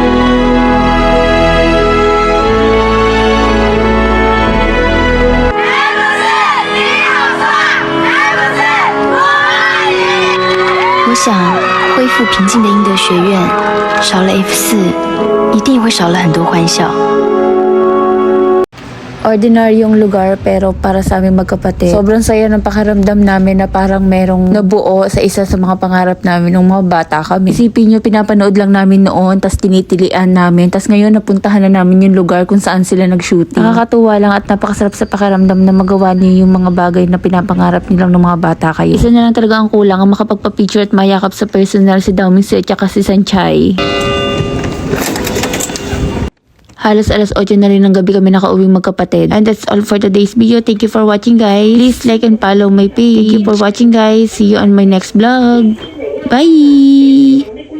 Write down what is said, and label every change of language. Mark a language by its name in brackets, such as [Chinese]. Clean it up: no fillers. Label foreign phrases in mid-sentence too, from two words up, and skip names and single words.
[Chinese] 我想，恢复平静的英德学院，少了 F4，一定会少了很多欢笑。 [Filipino] Ordinaryong lugar pero para sa aming magkapatid. Sobrang saya ng pakiramdam namin na parang merong nabuo sa isa sa mga pangarap namin nung mga bata kami. Isipin nyo, pinapanood lang namin noon, tas tinitilian namin, tas ngayon napuntahan na namin yung lugar kung saan sila nag-shooting. Nakakatuwa lang at napakasarap sa pakiramdam na magawa niyo yung mga bagay na pinapangarap nilang ng mga bata kayo. Isa na lang talaga ang kulang, ang makapagpa-picture at mayakap sa personal si Daoming at saka si Sanchay. Halos alas 8 na rin ng gabi kami nakauwing magkapatid. [English] And that's all for today's video. Thank you for watching, guys. Please like and follow my page. Thank you for watching, guys. See you on my next vlog. Bye!